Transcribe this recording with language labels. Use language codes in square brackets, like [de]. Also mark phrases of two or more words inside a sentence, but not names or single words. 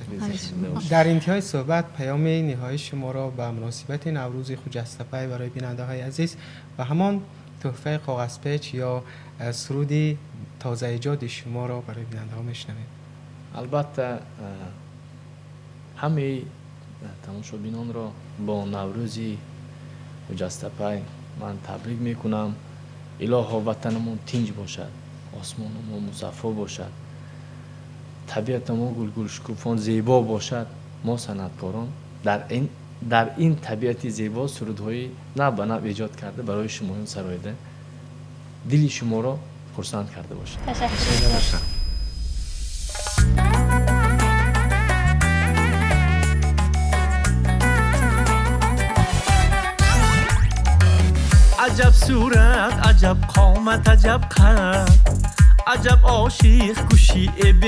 [fa] در انتهای صحبت پیام نهایی شما را به مناسبت نوروز خجسته برای بیننده های عزیز و همان تحفه کاغذ پیچ یا سرودی تازه ایجاد شما را برای بیننده ها میشنویم. البته همه [tg] тамошобинонро бо наврӯзи муҷастапай ман табрик мекунам. илоҳо ватанамон тинҷ бошад, осмонамон мусаффо бошад, табиатамон гулгулшукуфон зебо бошад. мо санъаткорон дар ин табиати зебо сурудҳои нав ба нав эҷод карда барои шумоён сароида дили шуморо хурсанд карда бошад. [fa] عجب صورت عجب قامت عجب قد عجب عاشق کشی به